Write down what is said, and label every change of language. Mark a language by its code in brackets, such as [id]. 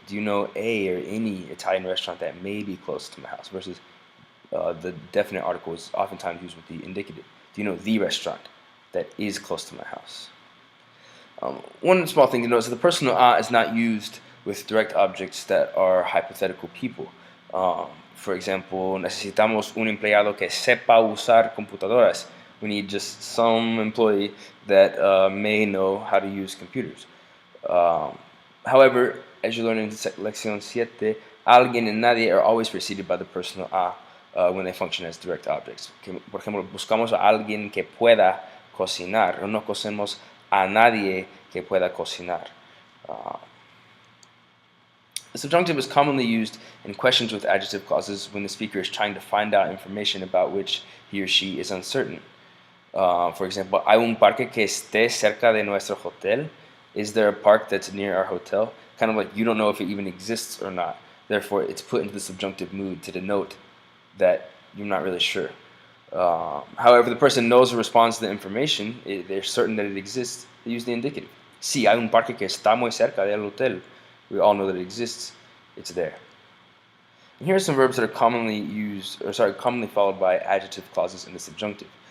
[en] Do you know a or any Italian restaurant that may be close to my house? Versus the definite article is oftentimes used with the indicative. Do you know the restaurant that is close to my house? One small thing to note is that the personal a is not used with direct objects that are hypothetical people. For example, [es] necesitamos un empleado que sepa usar computadoras. [en] We need just some employee that may know how to use computers. However, as you learn in Lección 7, alguien and nadie are always preceded by the personal a when they function as direct objects. [es] Por ejemplo, buscamos a alguien que pueda cocinar, o no conocemos a nadie que pueda cocinar. [en] The subjunctive is commonly used in questions with adjective clauses when the speaker is trying to find out information about which he or she is uncertain. For example, [es] ¿hay un parque que esté cerca de nuestro hotel? [en] Is there a park that's near our hotel? Kind of like you don't know if it even exists or not. Therefore, it's put into the subjunctive mood to denote that you're not really sure. However, the person knows or responds to the information, they're certain that it exists, they use the indicative. [es] Sí, hay un parque que está muy cerca del hotel. [en] We all know that it exists, it's there. And here are some verbs that are commonly followed by adjective clauses in the subjunctive.